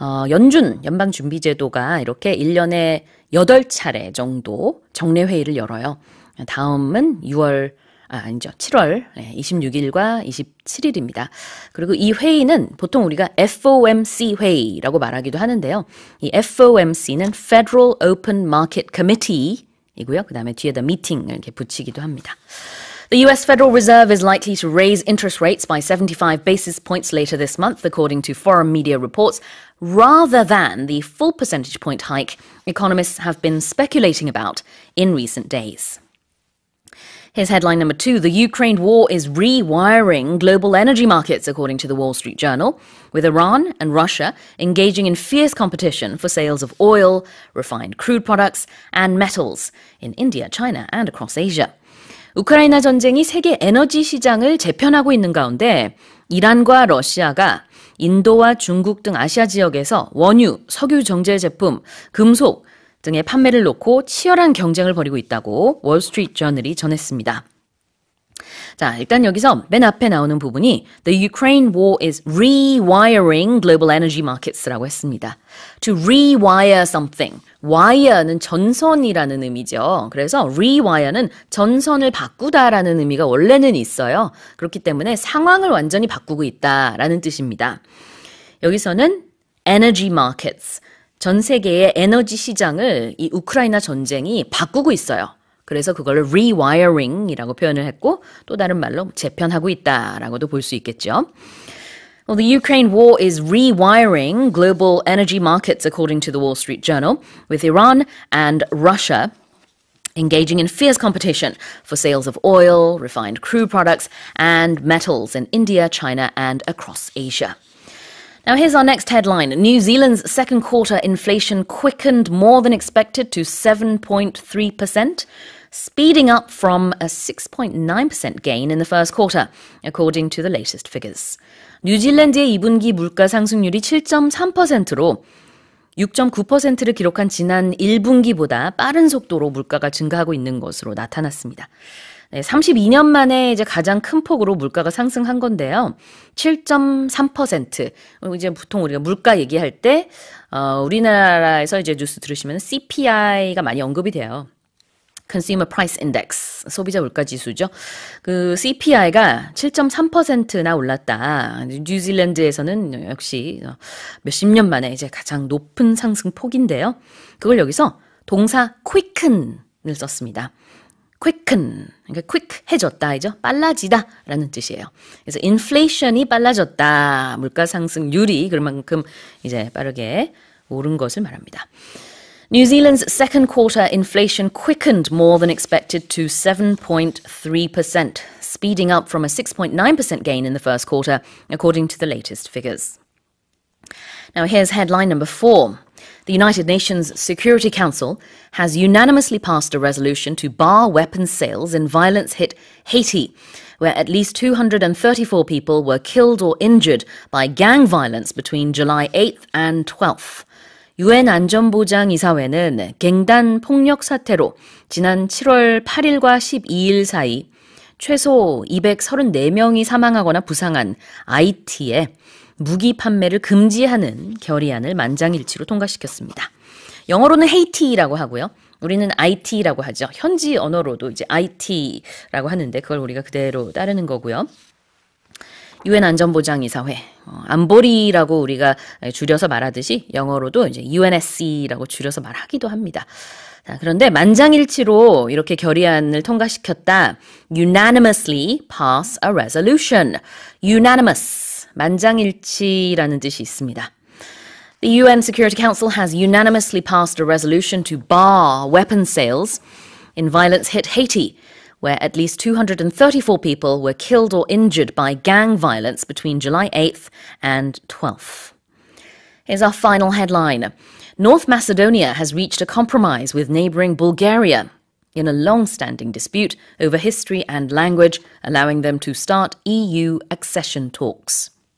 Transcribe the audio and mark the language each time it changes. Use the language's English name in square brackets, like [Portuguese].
[Korean] 연준 연방준비제도가 이렇게 1년에 8차례 정도 정례회의를 열어요. 다음은 7월 26일과 27일입니다. 그리고 이 회의는 보통 우리가 FOMC 회의라고 말하기도 하는데요. 이 FOMC는 Federal Open Market Committee 이고요. 그 다음에 뒤에다 meeting을 이렇게 붙이기도 합니다. [English] The US Federal Reserve is likely to raise interest rates by 75 basis points later this month, according to foreign media reports, rather than the full percentage point hike economists have been speculating about in recent days. Here's headline number 2. The Ukraine war is rewiring global energy markets, according to the Wall Street Journal, with Iran and Russia engaging in fierce competition for sales of oil, refined crude products, and metals in India, China, and across Asia. [Korean] 우크라이나 전쟁이 세계 에너지 시장을 재편하고 있는 가운데 이란과 러시아가 인도와 중국 등 아시아 지역에서 원유, 석유 정제 제품, 금속 등의 판매를 놓고 치열한 경쟁을 벌이고 있다고 월스트리트 저널이 전했습니다. 자, 일단 여기서 맨 앞에 나오는 부분이 [English] The Ukraine war is rewiring global energy markets [Korean] 라고 했습니다. [English] To rewire something. [Korean] wire는 전선이라는 의미죠. 그래서 rewire는 전선을 바꾸다라는 의미가 원래는 있어요. 그렇기 때문에 상황을 완전히 바꾸고 있다라는 뜻입니다. 여기서는 energy markets, 전 세계의 에너지 시장을 이 우크라이나 전쟁이 바꾸고 있어요. 그래서 그걸 rewiring이라고 표현을 했고 또 다른 말로 재편하고 있다라고도 볼 수 있겠죠. [English] Well, the Ukraine war is rewiring global energy markets, according to the Wall Street Journal, with Iran and Russia engaging in fierce competition for sales of oil, refined crude products, and metals in India, China, and across Asia. Now, here's our next headline. New Zealand's second quarter inflation quickened more than expected to 7.3%, speeding up from a 6.9% gain in the first quarter, according to the latest figures. [Korean] 뉴질랜드의 2분기 물가 상승률이 7.3%로 6.9%를 기록한 지난 1분기보다 빠른 속도로 물가가 증가하고 있는 것으로 나타났습니다. 네, 32년 만에 이제 가장 큰 폭으로 물가가 상승한 건데요. 7.3%. 이제 보통 우리가 물가 얘기할 때, 우리나라에서 이제 뉴스 들으시면 CPI가 많이 언급이 돼요. Consumer Price Index, 소비자 물가 지수죠. 그 CPI가 7.3%나 올랐다. 뉴질랜드에서는 역시 몇십 년 만에 이제 가장 높은 상승 폭인데요. 그걸 여기서 동사 quicken을 썼습니다. quicken, 그러니까 quick해졌다이죠. 빨라지다라는 뜻이에요. 그래서 inflation이 빨라졌다. 물가 상승률이 그만큼 이제 빠르게 오른 것을 말합니다. [English] New Zealand's second quarter inflation quickened more than expected to 7.3%, speeding up from a 6.9% gain in the first quarter, according to the latest figures. Now here's headline number 4. The United Nations Security Council has unanimously passed a resolution to bar weapons sales in violence-hit Haiti, where at least 234 people were killed or injured by gang violence between July 8th and 12th. [Korean] UN 안전보장이사회는 갱단 폭력 사태로 지난 7월 8일과 12일 사이 최소 234명이 사망하거나 부상한 아이티에 무기 판매를 금지하는 결의안을 만장일치로 통과시켰습니다. 영어로는 헤이티라고 하고요. 우리는 IT라고 하죠. 현지 언어로도 이제 IT라고 하는데 그걸 우리가 그대로 따르는 거고요. UN 안전보장이사회, 안보리라고 우리가 줄여서 말하듯이 영어로도 이제 UNSC라고 줄여서 말하기도 합니다. 자, 그런데 만장일치로 이렇게 결의안을 통과시켰다. [English] Unanimously pass a resolution. [Korean] Unanimous, 만장일치라는 뜻이 있습니다. [English] The UN Security Council has unanimously passed a resolution to bar weapons sales in violence-hit Haiti, where at least 234 people were killed or injured by gang violence between July 8th and 12th. Here's our final headline. North Macedonia has reached a compromise with neighboring Bulgaria in a long-standing dispute over history and language, allowing them to start EU accession talks.